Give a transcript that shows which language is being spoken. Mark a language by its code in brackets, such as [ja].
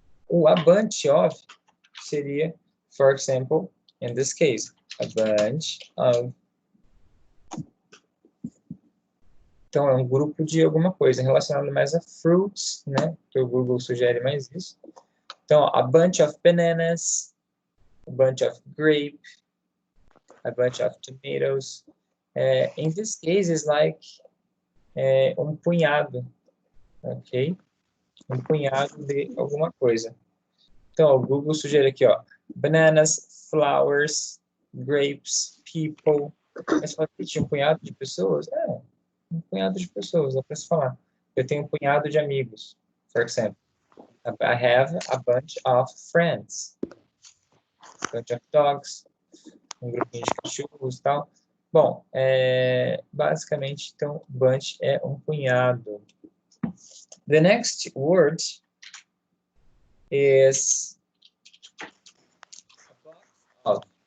[en] A bunch of seria, for example, in this case, a bunch of. [pt] Então, é um grupo de alguma coisa relacionado mais a fruits, né? Que o Google sugere mais isso. [en] Então, a bunch of bananas, a bunch of grape, a bunch of tomatoes. In this case, it's like [pt] um punhado, [en] ok? [pt] Um punhado de alguma coisa. Então, o Google sugere aqui, ó, bananas, flowers, grapes, people. Mas fala que tinha um punhado de pessoas? Um punhado de pessoas, dá para se falar. Eu tenho um punhado de amigos, [en] for example. I have a bunch of friends. A bunch of dogs. [pt] Um grupinho de cachorros e tal. Bom, basicamente, então, bunch é um punhado. [en] The next word is a box of.